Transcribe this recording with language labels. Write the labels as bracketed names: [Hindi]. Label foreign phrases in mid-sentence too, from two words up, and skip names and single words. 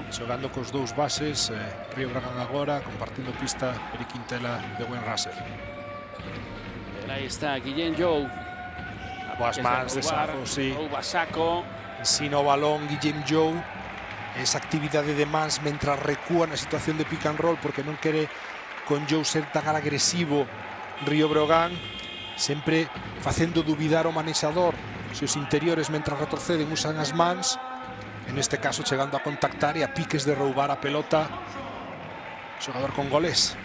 [Galician] Xogando cos dous bases, Río Bragán agora, compartindo pista Eric Quintela de Gwen Russell. Aí está Guillén Jou. Boas mans de Sacco, sí. Sacco. Ensina o balón Guillem Jou, esa actividade de mans mentras recúa na situación de [English] pick and roll, [Galician] porque non quere con Jou ser tan agresivo Río Brogan, sempre facendo dubidar o manexador. Se os interiores mentras retroceden usan as mans, en este caso chegando a contactar e a piques de roubar a pelota xogador congolés.